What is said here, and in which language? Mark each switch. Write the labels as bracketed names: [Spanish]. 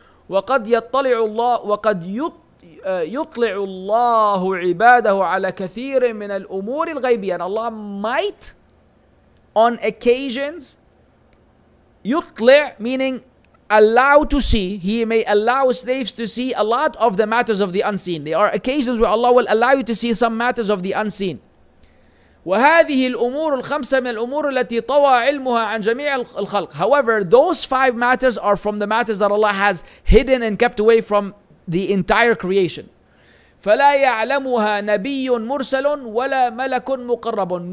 [Arabic] وقد يطلع الله وقد يطلع الله عباده على كثير من الأمور الغيبية. [English] And Allah might on occasions يطلع, meaning allow to see, He may allow slaves to see a lot of the matters of the unseen. There are occasions where Allah will allow you to see some matters of the unseen. [Arabic] وهذه الأمور الخمسة من الأمور التي طوى علمها عن جميع الخلق. [English] However, those 5 matters are from the matters that Allah has hidden and kept away from the entire creation. [Arabic] فلا يعلمها نبي مرسل ولا ملك مقرب.